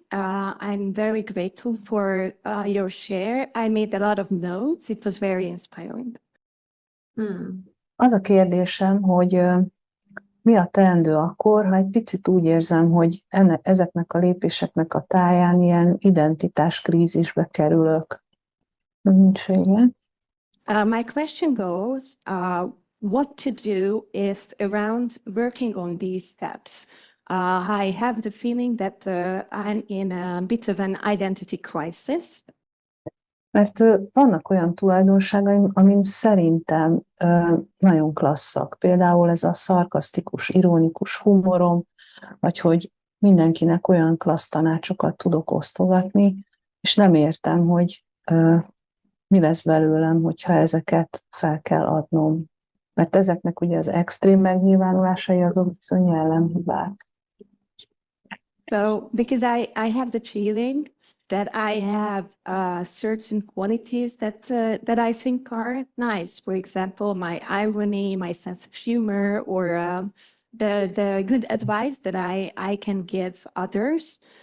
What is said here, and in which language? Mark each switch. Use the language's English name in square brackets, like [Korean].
[English] I'm very grateful for your share. I made a lot of notes. It was very inspiring. [Hungarian] Az a kérdésem, hogy mi a teendő akkor, ha egy picit úgy érzem, hogy ezeknek a lépéseknek a táján ilyen identitáskrízisbe kerülök. Nincs vége. [English] My question goes, what to do if around working on these steps, I have the feeling that I'm in a bit of an identity crisis. [Hungarian] Mert vannak olyan tulajdonságaim, amin szerintem nagyon klasszak. Például ez a szarkasztikus, ironikus humorom, vagy hogy mindenkinek olyan klassz tanácsokat tudok osztogatni, és nem értem, hogy mi lesz belőlem, hogyha ezeket fel kell adnom. Mert ezeknek ugye az extrém megnyilvánulásai azok bizony jellemhibák. [English] So, because I have the feeling that I have certain qualities that I think are nice. For example, my irony, my sense of humor, or the good advice that I can give others.